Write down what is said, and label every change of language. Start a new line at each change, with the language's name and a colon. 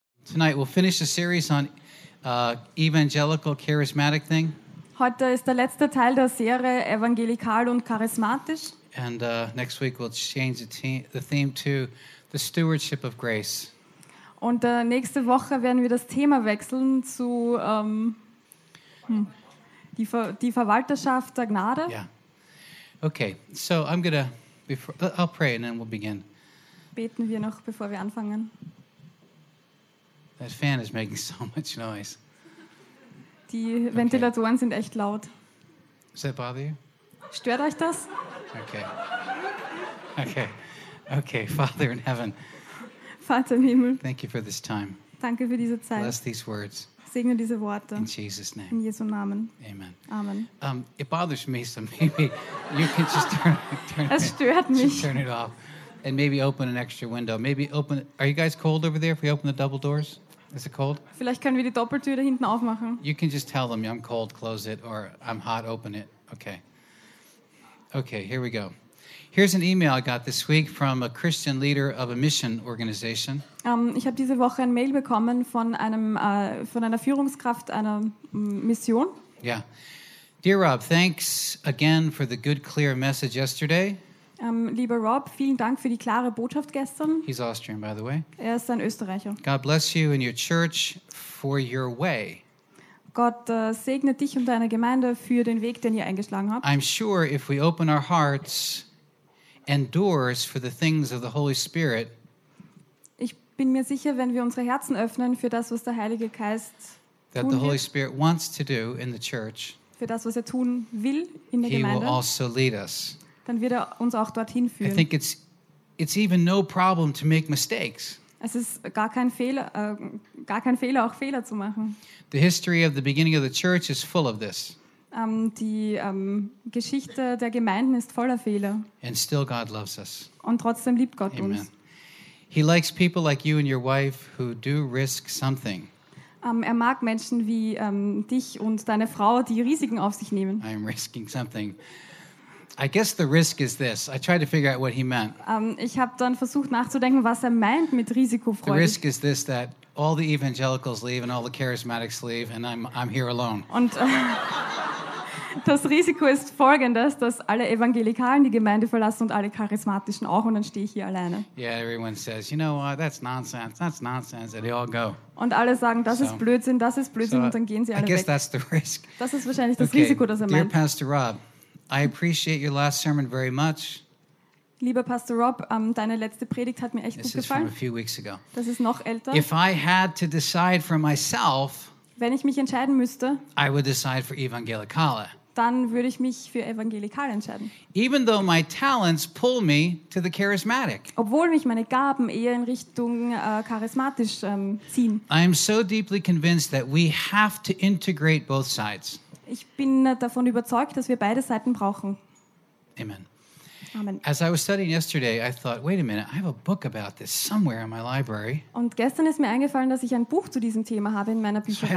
English: Tonight we'll finish the series on evangelical charismatic thing.
German: Heute ist der letzte Teil der Serie evangelikal und charismatisch.
English: And next week we'll change the theme to the stewardship of grace.
German: Und nächste Woche werden wir das Thema wechseln zu die Verwalterschaft der Gnade.
English: Yeah. Okay. So I'll pray and then we'll begin.
German: Beten wir noch, bevor wir anfangen.
English: That fan is making so much noise.
German: Die Ventilatoren sind echt laut.
English: Does that bother you?
German: Stört euch das?
English: Okay. Okay. Okay, Father in heaven.
German: Vater im Himmel.
English: Thank you for this time.
German: Danke für diese Zeit.
English: Bless these words.
German: Segne diese Worte.
English: In Jesus' name.
German: In Jesu Namen.
English: Amen.
German: Amen.
English: It bothers me, so maybe you can just turn it off. And maybe open an extra window. Maybe open. Are you guys cold over there? If we open the double doors, is it cold?
German: Vielleicht können wir die Doppeltür da hinten aufmachen.
English: You can just tell them, "I'm cold. Close it," or "I'm hot. Open it." Okay. Okay. Here we go. Here's an email I got this week from a Christian leader of a mission organization.
German: Ich habe diese Woche ein Mail bekommen von einem von einer Führungskraft einer Mission.
English: Yeah. Dear Rob, thanks again for the good, clear message yesterday.
German: Lieber Rob, vielen Dank für die klare Botschaft gestern.
English: He's Austrian, by the way.
German: Er ist ein Österreicher.
English: God bless you and your church for your way.
German: Gott segne dich und deine Gemeinde für den Weg, den ihr eingeschlagen habt.
English: I'm sure if we open our hearts and doors for the things of the Holy Spirit.
German: Ich bin mir sicher, wenn wir unsere Herzen öffnen für das, was der Heilige Geist
English: that the Holy Spirit wants to do in the church.
German: Für das, was er tun will in der
English: He
German: Gemeinde.
English: He will also lead us.
German: Dann wird er uns auch dorthin führen.
English: I think it's even no problem to make mistakes.
German: Es ist gar kein Fehler, auch Fehler zu machen.
English: The history of the beginning of the church is full of this.
German: Die Geschichte der Gemeinden ist voller Fehler.
English: And still God loves us.
German: Und trotzdem liebt Gott Amen. Uns.
English: He likes people like you and your wife who do risk something.
German: Er mag Menschen wie dich und deine Frau, die Risiken auf sich nehmen.
English: I am risking something. I guess the risk is this. I tried to figure out what he meant.
German: Ich habe dann versucht nachzudenken, was er meint mit risikofreudig.
English: The risk is this, that all the evangelicals leave and all the charismatics leave and I'm here alone.
German: Und das Risiko ist folgendes, dass alle Evangelikalen die Gemeinde verlassen und alle Charismatischen auch und dann stehe ich hier alleine.
English: Yeah, everyone says, you know what, that's nonsense, and they all go.
German: Und alle sagen, das ist Blödsinn, und dann gehen sie alle weg.
English: I guess that's the risk.
German: Das ist wahrscheinlich das Risiko, das er meint.
English: Dear Pastor Rob, I appreciate your last sermon very much.
German: Lieber Pastor Rob, deine letzte Predigt hat mir echt gut gefallen.
English: This is from a few weeks ago.
German: Das ist noch älter.
English: If I had to decide for myself,
German: wenn ich mich entscheiden müsste,
English: I would decide for Evangelikale.
German: Dann würde ich mich für Evangelikale entscheiden.
English: Even though my talents pull me to the charismatic.
German: Obwohl mich meine Gaben eher in Richtung charismatisch ziehen.
English: I am so deeply convinced that we have to integrate both sides.
German: Ich bin davon überzeugt, dass wir beide Seiten brauchen.
English: Amen.
German: Amen.
English: As I was studying yesterday, I thought, wait a minute, I have a book about this somewhere in my library.
German: Und gestern ist mir eingefallen, dass ich ein Buch zu diesem Thema habe in meiner Bücherei.